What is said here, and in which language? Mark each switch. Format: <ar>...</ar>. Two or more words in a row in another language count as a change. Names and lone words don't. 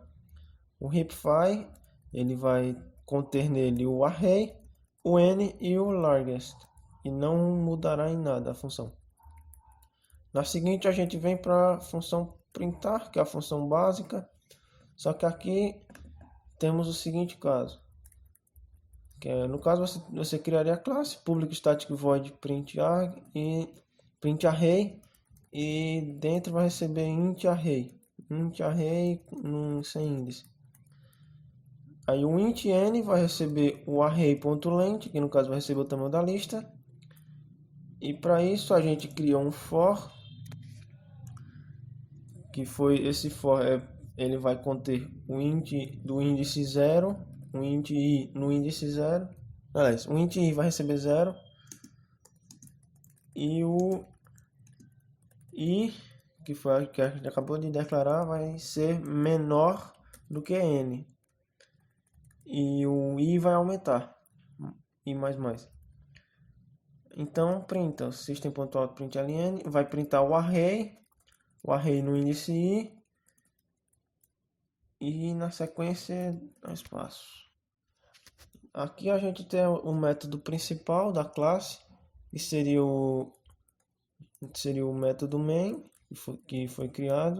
<pt>O heapify ele vai conter nele o array, o n e o largest, e não mudará em nada a função. Na seguinte a gente vem para a função printar, que é a função básica, só que aqui temos o seguinte caso, que é, no caso você criaria a classe</pt> <en>public static void print array,</en> <pt>e dentro vai receber</pt> <en>int array</en> <pt>sem índice. Aí o int n vai receber o array.length, que no caso vai receber o tamanho da lista. E para isso a gente cria um for, que foi esse for, ele vai conter o int do índice 0, o int i no índice 0. Aliás, o int i vai receber 0 e o i, que foi que a gente acabou de declarar, vai ser menor do que n. E o i vai aumentar, i mais. Então printa o system.out.println, vai printar o array no índice i, e na sequência dá espaço. Aqui a gente tem o método principal da classe, que seria o método main, que foi criado.</pt>